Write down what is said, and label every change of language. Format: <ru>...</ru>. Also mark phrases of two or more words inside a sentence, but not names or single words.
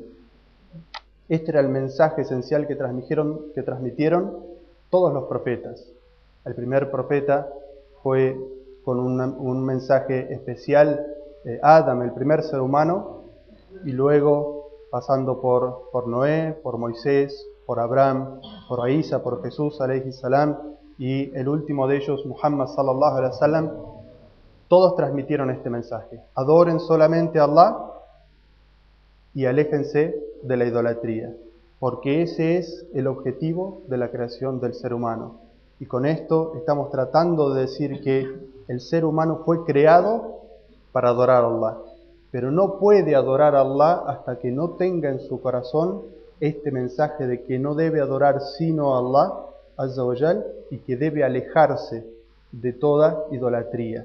<es>Este era el mensaje esencial que transmitieron todos los profetas. El primer profeta fue con un mensaje especial, Adam, el primer ser humano, y luego pasando por Noé, por Moisés, por Abraham, por Isa, por Jesús,</es> <ar>عليه السلام,</ar> <es>y el último de ellos,</es> <ar>محمد صلى الله عليه وسلم.</ar> <es>Todos transmitieron este mensaje: adoren solamente a Allah y aléjense de la idolatría, porque ese es el objetivo de la creación del ser humano. Y con esto estamos tratando de decir que el ser humano fue creado para adorar a Allah, pero no puede adorar a Allah hasta que no tenga en su corazón este mensaje de que no debe adorar sino a Allah</es> <ar>عز وجل,</ar> <es>y que debe alejarse de toda idolatría.</es>